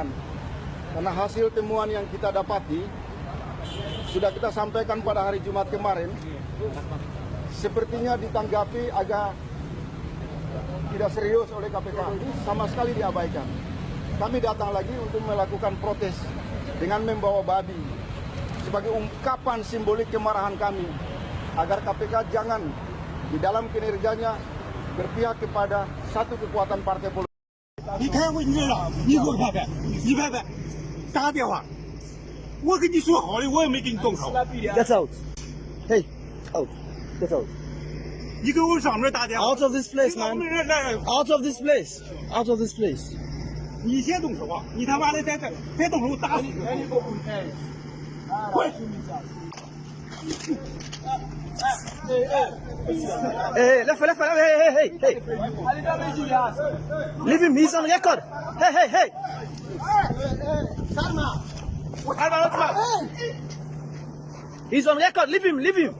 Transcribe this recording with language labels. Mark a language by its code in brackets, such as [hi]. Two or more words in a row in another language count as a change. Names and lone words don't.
[id] Karena hasil temuan yang kita dapati sudah kita sampaikan pada hari Jumat kemarin, sepertinya ditanggapi agak tidak serius oleh KPK, sama sekali diabaikan. Kami datang lagi untuk melakukan protes dengan membawa babi sebagai ungkapan simbolik kemarahan kami agar KPK jangan di dalam kinerjanya berpihak kepada satu kekuatan partai politik. [zh] 你开会你知道，你给我拍拍，你拍拍，打个电话，我跟你说好的，我也没给你动手。 [en] Get out, hey, out, get out. [zh] 你给我上面打电话。 [en] Out of this place, man. Out of this place. Out of this place. [zh] 你先动手啊！你他妈的再动手，打死你！快！ [en] Hey, left, hey. Leave him, he's on record. Hey. He's on record, leave him.